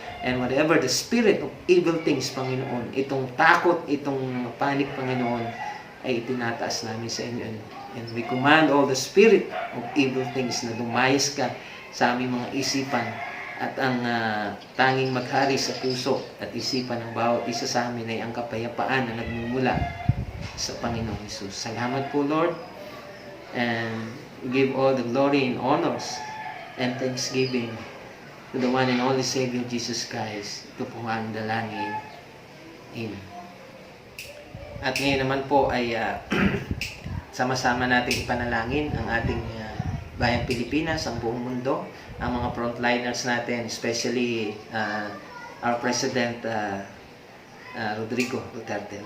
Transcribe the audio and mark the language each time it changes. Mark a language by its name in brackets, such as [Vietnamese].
[English] And whatever the spirit of evil things, [Filipino] Panginoon, itong takot, itong panic, Panginoon, ay itinataas namin sa inyo. [English] And we command all the spirit of evil things [Filipino] na dumayas ka sa aming mga isipan at ang tanging maghari sa puso at isipan ng bawat isa sa amin ay ang kapayapaan na nagmumula sa Panginoong Hesus. Salamat po, Lord. [English] And we give all the glory and honors and thanksgiving to the one and only Savior Jesus Christ. [Filipino] Ito po ang dalangin. Amen. At ngayon naman po ay sama-sama natin ipanalangin ang ating bayang Pilipinas, ang buong mundo, ang mga frontliners natin, [English] especially our President [Filipino] Rodrigo Duterte.